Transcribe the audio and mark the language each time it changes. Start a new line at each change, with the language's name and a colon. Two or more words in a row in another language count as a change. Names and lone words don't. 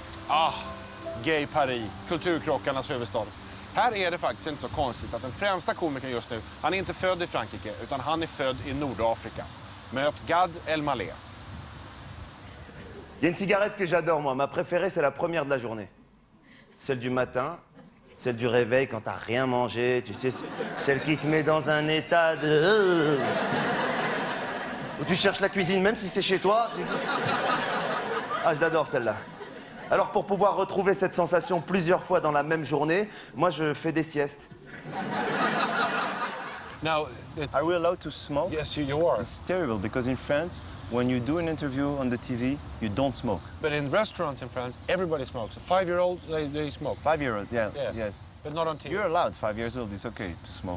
Swedish: Gay Paris, kulturkrockarnas huvudstad. Här är det faktiskt inte så konstigt att den främsta komikern just nu, han är inte född i Frankrike utan han är född i Nordafrika. Möt Gad Elmaleh.
French: Il y a une cigarette que j'adore, moi. Ma préférée, c'est la première de la journée. Celle du matin, celle du réveil quand t'as rien mangé, tu sais, celle qui te met dans un état de... où tu cherches la cuisine, même si c'est chez toi. Ah, je l'adore, celle-là. Alors, pour pouvoir retrouver cette sensation plusieurs fois dans la même journée, moi, je fais des siestes.
English: Now, are we allowed to smoke? Yes, you are. It's terrible because in France, when you do an interview on the TV, you don't smoke. But in restaurants in France, everybody smokes. A 5-year-old, they smoke. 5-year-olds, yeah, yes. But not on TV. You're allowed, 5 years old, it's okay to smoke.